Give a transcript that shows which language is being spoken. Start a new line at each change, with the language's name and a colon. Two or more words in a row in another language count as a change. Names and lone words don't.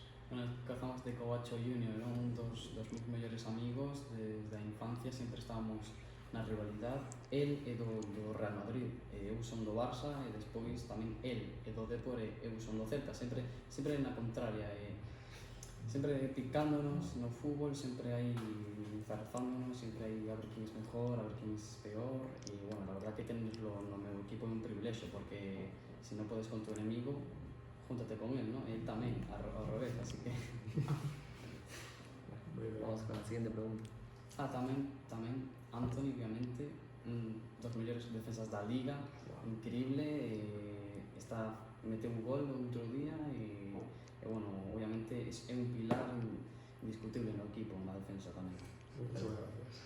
Galician: Bueno, cazamos de Covacho Junior, era un dos meus mellores amigos desde a infancia, sempre estábamos na rivalidade. El é do Real Madrid, eu son do Barça e despois tamén el é do Depor e eu son do Celta, sempre na contraria. Sempre picándonos no fútbol, sempre aí enzarzándonos, sempre aí a ver
Spanish: quién es mejor, a ver quién es peor. Y bueno, la verdad que tenerlo
Galician: no meu equipo é un privilexio,
Spanish: porque si no podes con tu enemigo, júntate con él, ¿no?
Galician: Él tamén, ao revés, así que...
Spanish: Muy bien. Vamos con la siguiente pregunta.
Galician: Tamén Anthony, obviamente, un dos mellores defensas da Liga, increíble, meteu un gol o outro día e bueno, obviamente é un pilar indiscutible no equipo, na defensa tamén.
Spanish: Muchísimas gracias.